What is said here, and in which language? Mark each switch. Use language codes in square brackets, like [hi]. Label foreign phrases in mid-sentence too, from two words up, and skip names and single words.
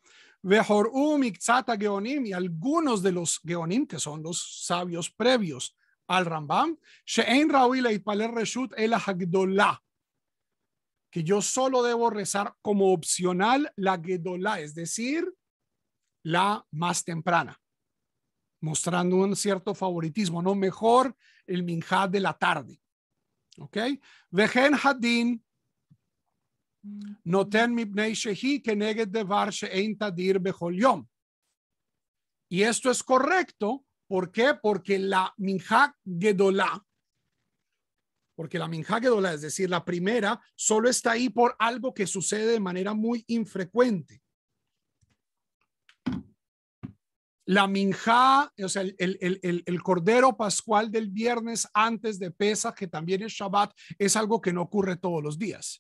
[es] Y algunos de los Geonim, que son los sabios previos al Rambam, que yo solo debo rezar como opcional la Gedolá, es decir, la más temprana. mostrando un cierto favoritismo, no mejor el minjá de la tarde. ¿Ok? [he] וכן הדין נותן מפני שהיא כנגד דבר שאין תדיר בכל יום. [es] Y esto es correcto. ¿Por qué? Porque la minjá gedolá, es decir, la primera, solo está ahí por algo que sucede de manera muy infrecuente. La minjá, o sea, el cordero pascual del viernes antes de Pesaj, que también es Shabbat, es algo que no ocurre todos los días.